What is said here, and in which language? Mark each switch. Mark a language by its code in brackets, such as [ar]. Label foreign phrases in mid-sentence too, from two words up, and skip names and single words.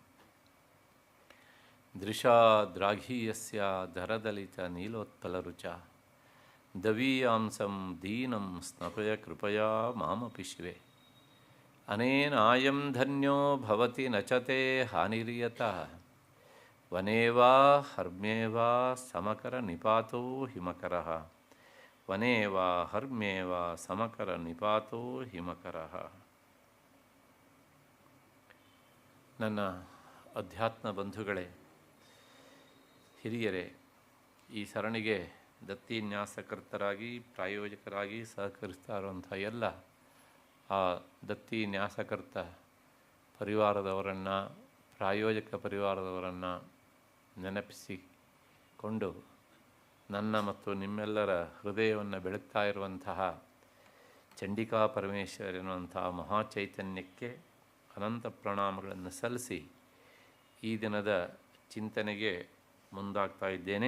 [sa] ದೃಶಾ ದ್ರಾಘೀಯಸ್ಯ ಧರದಲಿತ ನೀಲೋತ್ಪಲರುಚ ದವೀಯಾಂಸಂ ದೀನಂ ಸ್ನಪಯ ಕೃಪಯಾ ಮಾಮಪಿ ಶಿವೆ ಅನೇನಾಯಂ ಧನ್ಯೋ ಭವತಿ ನಚತೆ ಹಾನಿರ್ಯತಃ ವನೇ ವಾ ಹರ್ಮ್ಯೇ ವಾ ಸಮಕರ ನಿಪಾತೋ ಹಿಮಕರಃ ವನೇ ವಾ ಹರ್ಮ್ಯೇ ವಾ ಸಮಕರ ನಿಪಾತೋ ಹಿಮಕರಃ. [kn] ನನ್ನ ಅಧ್ಯಾತ್ಮ ಬಂಧುಗಳೇ, ಹಿರಿಯರೇ, ಈ ಸರಣಿಗೆ ದತ್ತಿನ್ಯಾಸಕರ್ತರಾಗಿ ಪ್ರಾಯೋಜಕರಾಗಿ ಸಹಕರಿಸ್ತಾ ಇರುವಂಥ ಎಲ್ಲ ಆ ದತ್ತಿ ನ್ಯಾಸಕರ್ತ ಪರಿವಾರದವರನ್ನು, ಪ್ರಾಯೋಜಕ ಪರಿವಾರದವರನ್ನು ನೆನಪಿಸಿಕೊಂಡು ನನ್ನ ಮತ್ತು ನಿಮ್ಮೆಲ್ಲರ ಹೃದಯವನ್ನು ಬೆಳಗ್ತಾ ಇರುವಂತಹ ಚಂಡಿಕಾ ಪರಮೇಶ್ವರ ಎನ್ನುವಂತಹ ಮಹಾಚೈತನ್ಯಕ್ಕೆ ಅನಂತ ಪ್ರಣಾಮಗಳನ್ನು ಸಲ್ಲಿಸಿ ಈ ದಿನದ ಚಿಂತನೆಗೆ ಮುಂದಾಗ್ತಾ ಇದ್ದೇನೆ.